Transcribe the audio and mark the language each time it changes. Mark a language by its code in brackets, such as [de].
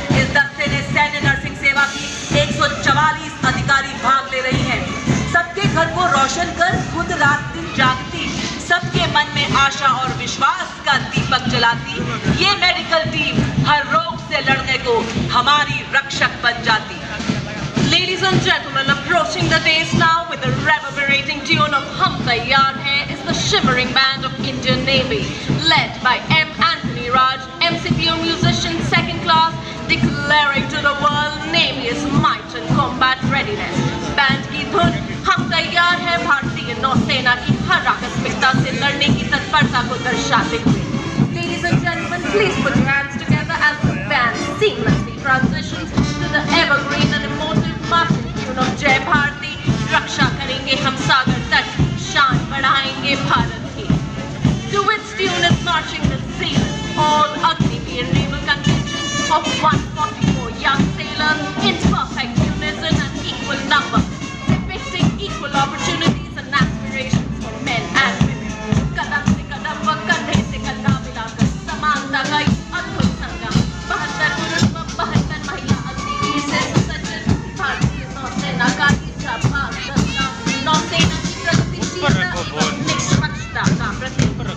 [hi] इस दस्ते में सैन्य नर्सिंग सेवा की 144 अधिकारी भाग ले रही हैं। सबके घर को रोशन कर खुद रात दिन जागती, सबके मन में आशा और विश्वास का दीपक जलाती, ये मेडिकल टीम हर रोग से लड़ने को हमारी रक्षक बन जाती। [en] Ladies and gentlemen, approaching the dais now with the reverberating tune of Hum Taiyar Hai is the shimmering band of Indian Navy, led by M. Anthony Raj, MCPO musician 2nd class, declaring to the world Navy's might and combat readiness. [hi] Band की धुन हम तैयार है भारतीय नौसेना की हर आकस्मिकता से लड़ने की तत्परता को दर्शाते हुए। [en] Ladies and gentlemen, please put your hands together as the band seamlessly transitions to the evergreen and emotive marching tune of Jai Bharati. [hi] रक्षा करेंगे हम सागर तट, शान बढ़ाएंगे भारत की। [en] To its tune is marching the sailors, all Agniveer naval contingent of 144 young sailors in perfect unison and equal number, depicting equal opportunities and aspirations for men and women. [hi] कदम से कदम व कंधे से कंधा मिलाकर समानता का अद्भुत संगम, 72 पुरुष व 72 महिला अग्निवीर से सुसज्जित भारतीय नौसेना का इच्छा भाग दस्ता, नौसेना की प्रगतिशीलता एवं निष्पक्षता का प्रतीक।